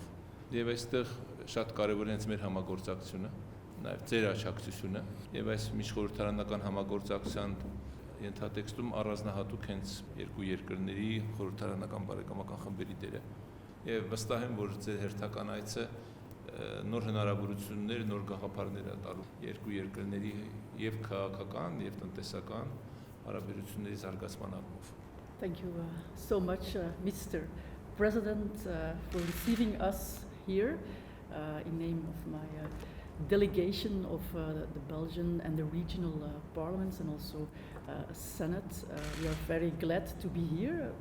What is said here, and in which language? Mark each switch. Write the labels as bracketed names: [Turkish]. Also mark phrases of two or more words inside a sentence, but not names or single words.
[Armenian] Եվ այստեղ շատ կարևոր է հենց մեր համագործակցությունը, նաև ձեր աջակցությունը, եւ այս միջխորհրդարանական համագործակցության ենթատեքստում առանձնահատուկ հենց երկու երկրների խորհրդարանական բարեկամական խմբերի դերը։ Եվ վստահ եմ, որ ձեր հերթական այցը նոր հնարավորություններ, նոր գաղափարներ է տալու երկու երկրների եւ քաղաքական եւ տնտեսական հարաբերությունների զարգացման առումով։ [English] Thank you so much, Mr. President, for receiving us here in name of my delegation of the Belgian and the regional parliaments and also Senate. We are very glad to be here.